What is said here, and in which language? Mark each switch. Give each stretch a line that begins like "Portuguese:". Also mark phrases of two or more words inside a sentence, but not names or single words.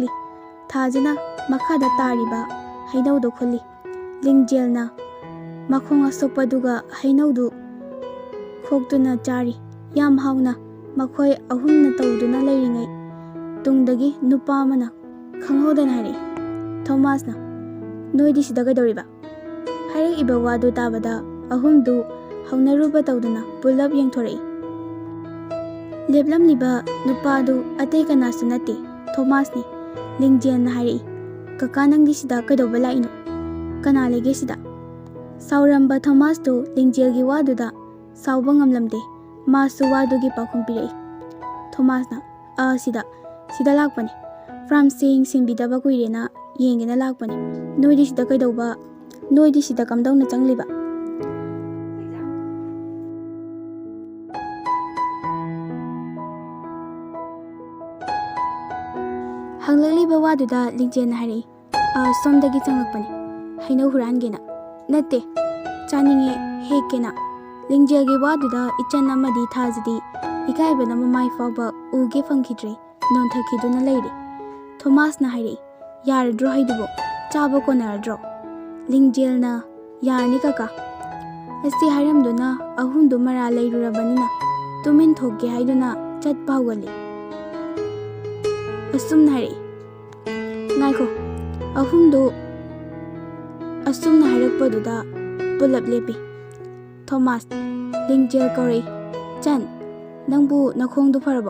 Manipuri: Thajana makhada tariba hainaudo khulli. Lingjilna makhong asokpaduga hainaudu khoktuna chari. Yam hauna makhoi ahumna tawduna leiringai. Tungdagi nupa amana khanghodana hari. Thomasna noidi sida kaidoriba. Harik iba wadu tabada ahumdu haunaruba tawduna pulap yengthorei. Leplamliba nupadu atei kanasu nate Thomasni. Lingjilna hari. Kaka nangdi sida kaidoba laino. Kana lege sida. Sauramba Thomas tu Lingjilgi waduda sauba ngamlamde. Masu wadugi pakhum pirei. Thomasna sida lakpani.
English: From saying
Manipuri: simbidaba kuirena yengena lakpani. Noidi sida kaidoba. Noidi sida kamdauna changliba. Hanglaliba waduda Lingjilna hari. Somdagi changlakpani. Hainau hurangena. Natte. Chaninge hekena. Lingjilgi waduda ichan amadi thajadi. Ikaibana mamai fawba uge fangkhidre. Nonthakiduna leire. Thomas na hari. Yaradro haidubo. Chaba konaradro. Lingjilna yarni kaka. Asi haramduna ahundu mara leirurabanina. Tumin thokke haiduna chatpa hawali. Asumna hari. Ngaiko. Ahundu asumna harakpaduda pulap lepi. Thomas, Lingjil kori. Chan, nangbu nakhongdu farabo.